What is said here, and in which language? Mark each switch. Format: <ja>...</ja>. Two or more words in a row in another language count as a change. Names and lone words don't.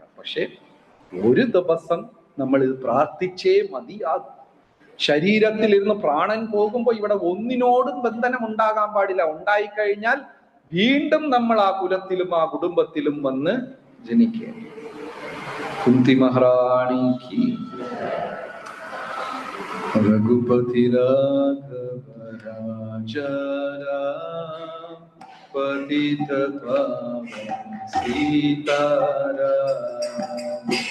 <ml>പക്ഷെ ഒരു ദിവസം നമ്മൾ ഇത് പ്രാർത്ഥിച്ചേ മതിയാകും. ശരീരത്തിൽ ഇരുന്ന് പ്രാണൻ പോകുമ്പോൾ ഇവിടെ ഒന്നിനോടും ബന്ധനം ഉണ്ടാകാൻ പാടില്ല. ഉണ്ടായിക്കഴിഞ്ഞാൽ വീണ്ടും നമ്മൾ ആ കുലത്തിലും ആ കുടുംബത്തിലും വന്ന് ജനിക്കുക.</ml> <hi>कुंती महारानी की। रघुपति राघव राजा राम, पतित पावन सीताराम।</hi>